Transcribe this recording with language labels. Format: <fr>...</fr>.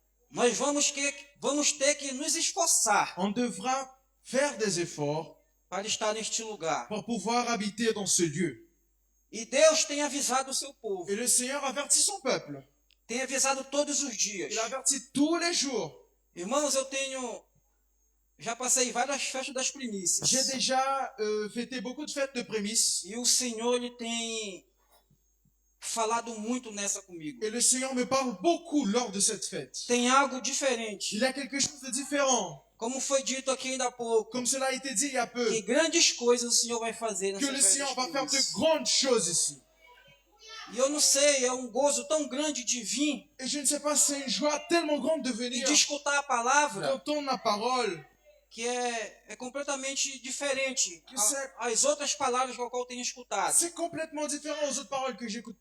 <pt>nós vamos ter que nos esforçar</pt> <fr>On devra faire des efforts</fr> <pt>para estar neste lugar.</pt> <fr>pour pouvoir habiter dans ce lieu.</fr> <pt>E Deus tem avisado o seu povo,</pt> <fr>Et le Seigneur avertit son peuple.</fr> <pt>tem avisado todos os dias.</pt> <fr>Il avertit tous les jours.</fr> <pt>Irmãos, já passei várias festas das primícias.</pt> <fr>J'ai déjà fêté beaucoup de fêtes de prémices.</fr> <pt>E o Senhor, Ele tem falado muito nessa comigo.</pt> <fr>Et le Seigneur me parle beaucoup lors de cette fête.</fr> <pt>Tem algo diferente.</pt> <fr>Il y a quelque chose de différent.</fr> <pt>Como foi dito aqui ainda há pouco,</pt> <fr>Comme cela a été dit il y a peu.</fr> <pt>que grandes coisas o Senhor vai fazer</pt> <fr>Que</fr> <pt>nessa</pt> <fr>le</fr> <pt>festa</pt> <fr>Seigneur va faire de</fr> <pt>primícias.</pt> <fr>grandes choses ici.</fr> <pt>E eu não sei, é um gozo tão grande de vir</pt> <fr>Et je ne sais pas, c'est une joie tellement grande de</fr> <pt>e</pt> <fr>venir</fr> <pt>de escutar a palavra</pt> <fr>d'entendre la parole.</fr> <pt>que é completamente diferente Isso é- às outras palavras que eu tenho escutado.</pt> <fr>C'est complètement différent aux autres paroles que j'écoute.</fr>